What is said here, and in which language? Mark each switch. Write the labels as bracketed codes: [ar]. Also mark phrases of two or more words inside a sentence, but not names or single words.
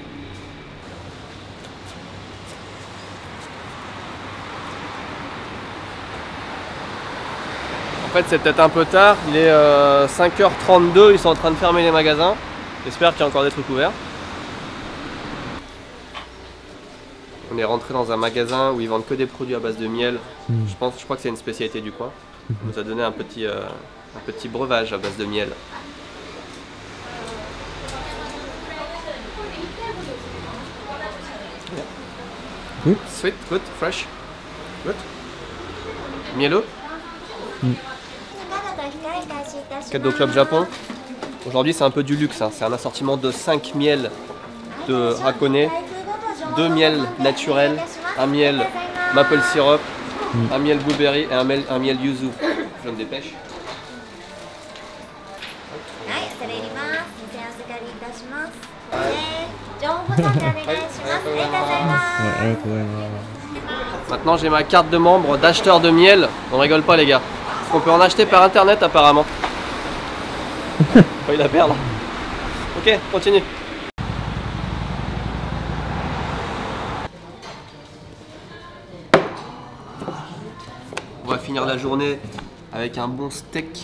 [fr] En fait c'est peut-être un peu tard, il est 5h32, ils sont en train de fermer les magasins. J'espère qu'il y a encore des trucs ouverts. On est rentré dans un magasin où ils vendent que des produits à base de miel. Je crois que c'est une spécialité du coin. On nous a donné un petit breuvage à base de miel. [en] Good. Sweet, good, fresh, good. [fr] Mielleux. Cadeau Club Japon. Aujourd'hui c'est un peu du luxe, hein. C'est un assortiment de 5 miels de Hakone, 2 miels naturels, un miel [en] maple syrup [fr] un miel blueberry et un miel yuzu. Je me dépêche. [ja] はい、恐れ入ります。お預かりいたします。情報参加お願いします。ありがとうございます。 [fr] Maintenant j'ai ma carte de membre d'acheteur de miel. On rigole pas les gars. On peut en acheter par internet apparemment. Faut la perdre. Ok, continue. On va finir la journée avec un bon steak.